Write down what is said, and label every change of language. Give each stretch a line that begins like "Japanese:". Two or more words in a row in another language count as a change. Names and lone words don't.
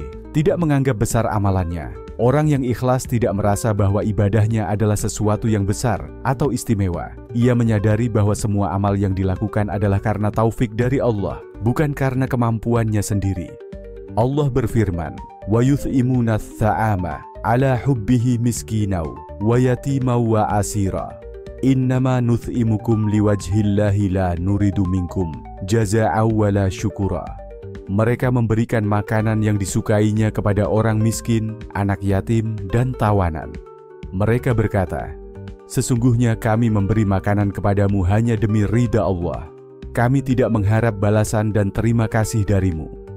Indonesian: Tidak menganggap besar amalannya. Orang yang ikhlas tidak merasa bahwa ibadahnya adalah sesuatu yang besar atau istimewa. Ia menyadari bahwa semua amal yang dilakukan adalah karena taufik dari Allah, bukan karena kemampuannya sendiri. Allah berfirman,
Arabic: "ويطعمون الطعام على حبه مسكينا ويتيما وأسيرا. إنما نطعمكم لوجه الله لا نريد منكم جزاء ولا شكورا."
Indonesian: Mereka memberikan makanan yang disukainya kepada orang miskin, anak yatim, dan tawanan. Mereka berkata, sesungguhnya kami memberi makanan kepadamu hanya demi ridha Allah. Kami tidak mengharap balasan dan terima kasih darimu.